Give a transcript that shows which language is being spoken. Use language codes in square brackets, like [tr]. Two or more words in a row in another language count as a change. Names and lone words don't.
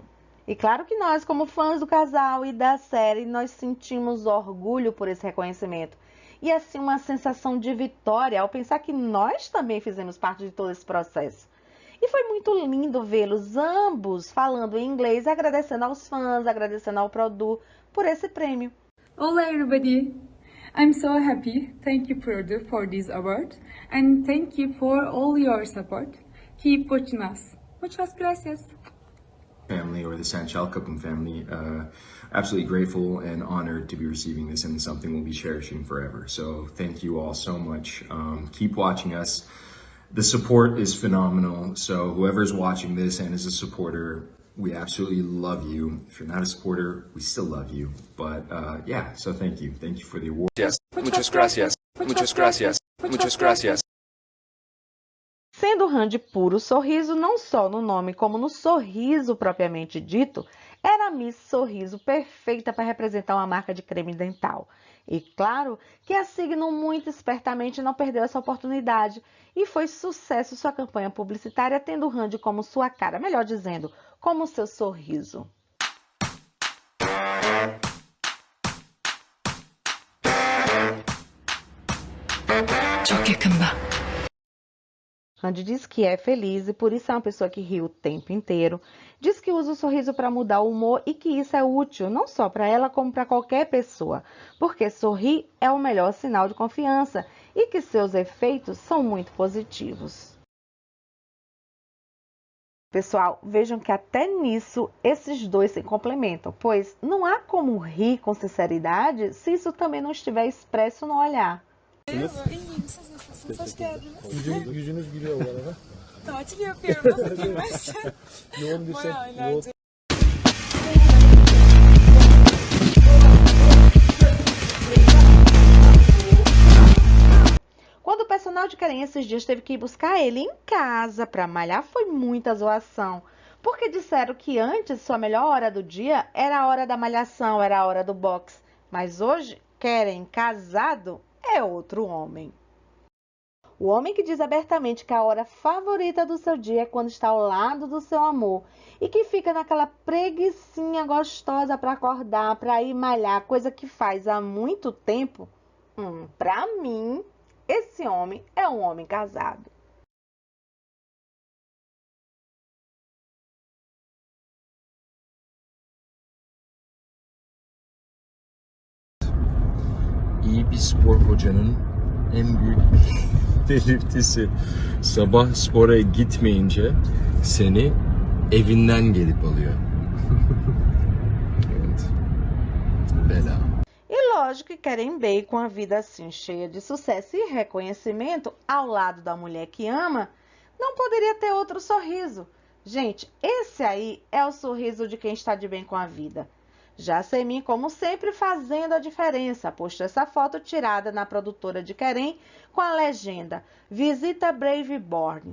[pt] E claro que nós, como fãs do casal e da série, nós sentimos orgulho por esse reconhecimento. E assim uma sensação de vitória ao pensar que nós também fizemos parte de todo esse processo. E foi muito lindo vê-los ambos falando em inglês, agradecendo aos fãs, agradecendo ao Produ por esse prêmio. [en] Hola everybody! I'm so happy. Thank you Produ for this award and thank you for all your support. Keep watching us. [es] Muchas gracias. [en] Family or the Sanchal Kapum family, absolutely grateful and honored to be receiving this and something we'll be cherishing forever. So thank you all so much. Keep watching us. The support is phenomenal. So whoever's watching this and is a supporter, we absolutely love you. If you're not a supporter, we still love you. But yeah, so thank you. Thank you for the award. Yes. [es] Muchas gracias. Muchas gracias. Muchas gracias. [pt] Sendo Randy puro sorriso, não só no nome como no sorriso propriamente dito, era a Miss Sorriso perfeita para representar uma marca de creme dental. E claro que a Signo muito espertamente não perdeu essa oportunidade e foi sucesso sua campanha publicitária tendo Randy como sua cara, melhor dizendo, como seu sorriso. [tr] çok yakında. [pt] Randy diz que é feliz e por isso é uma pessoa que ri o tempo inteiro. Diz que usa o sorriso para mudar o humor e que isso é útil não só para ela como para qualquer pessoa, porque sorrir é o melhor sinal de confiança e que seus efeitos são muito positivos. Pessoal, vejam que até nisso esses dois se complementam, pois não há como rir com sinceridade se isso também não estiver expresso no olhar. [tr] İyiyim, siz nasılsınız? Hoş geldiniz. Yüzünüz gülüyor bu arada. Tatil yapıyorum. Nasıl gülmezsin? Yoğun bir Bayağı eğlenceli. [pt] Quando o personal de Kerem esses dias teve que ir buscar ele em casa para malhar, foi muita zoação. Porque disseram que antes sua melhor hora do dia era a hora da malhação, era a hora do boxe. Mas hoje, Kerem casado é outro homem. O homem que diz abertamente que a hora favorita do seu dia é quando está ao lado do seu amor e que fica naquela preguicinha gostosa para acordar, para ir malhar, coisa que faz há muito tempo. Para mim, esse homem é um homem casado. [tr] İyi bir spor hocanın en büyük belirtisi sabah spora gitmeyince seni evinden gelip alıyor. Evet. [pt] Bela. E lógico que Kerem Bey, com a vida assim cheia de sucesso e reconhecimento, ao lado da mulher que ama, não poderia ter outro sorriso. Gente, esse aí é o sorriso de quem está de bem com a vida. Já Semin, como sempre, fazendo a diferença, postou essa foto tirada na produtora de Kerem com a legenda Visita Braveborn.